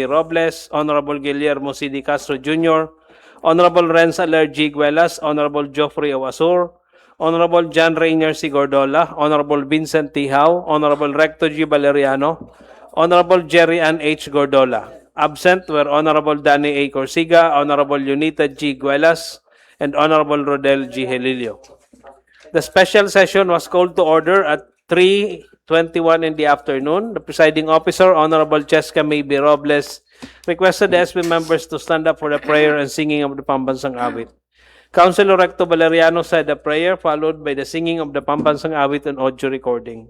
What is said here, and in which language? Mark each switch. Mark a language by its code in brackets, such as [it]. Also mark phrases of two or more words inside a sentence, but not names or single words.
[en] Robles, Honorable Guillermo C. D. Castro Jr., Honorable Renz Aler G. Guelas, Honorable Geoffrey O. Asur, Honorable John Rainier C. Gordola, Honorable Vincent T. Hao, Honorable Recto G. Valeriano, Honorable Jerry Ann H. Gordola. Absent were Honorable Danny A. Corsiga, Honorable Unita G. Guelas, and Honorable Rodel G. Helilio. The special session was called to order at 3:21 in the afternoon. The presiding officer, Honorable Cheska May B. Robles, requested the SB members to stand up for the prayer and singing of the Pambansang Awit. Councilor Recto Valeriano said the prayer, followed by the singing of the Pambansang Awit and audio recording.